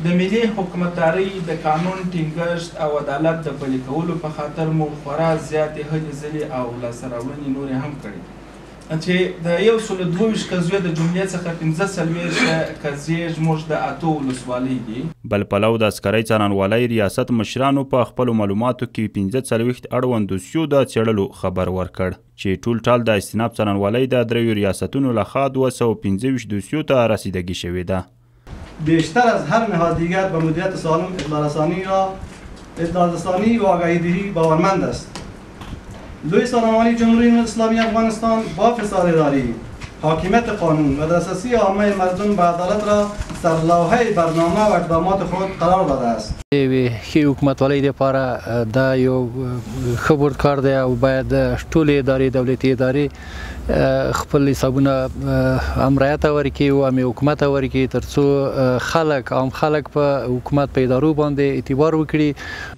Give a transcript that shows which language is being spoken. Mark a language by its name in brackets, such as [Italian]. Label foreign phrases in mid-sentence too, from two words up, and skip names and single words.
[Pashto] د ملي حکومتدارۍ د قانون ټینګښت او عدالت د پلي کولو په خاطر مو خورا زیاتې هلې ځلې او لاسته راوړنې نورې هم کړې چې د 122 قضیو د جملې څخه 45 قضیې زموږ د 8 ولسوالۍ دي. بل پلو د عسکرۍ څارنوالۍ ریاست مشرانو په خپلو معلوماتو کې 45 اړوند دوسیو د څېړلو خبر ورکړ چې ټول ټال د استیناف څارنوالۍ د 3 ریاستونو لخوا 225 دوسیو ته رسیدگی شوې ده. [Persian] بیشتر از هر نهاد دیگر به مدیریت سالم اطلاع رسانی و آگاهی دهی باورمند است. لوی سازمان جمهوری اسلامی افغانستان با فساد اداری، حاکمیت قانون و دسترسی عامه مردم به عدالت را سرلوحه برنامه و اقدامات خود قرار داده است. [Pashto] ښې حکومتولۍ دپاره دا یو ښه ورکار دی او باید ټولې ادارې، دولتي ادارې خپل حسابونه امریت ته ورکړي او هم حکومت ته ورکړي تر څو عام خلک په حکومت په ادارو باندې اعتبار وکړي.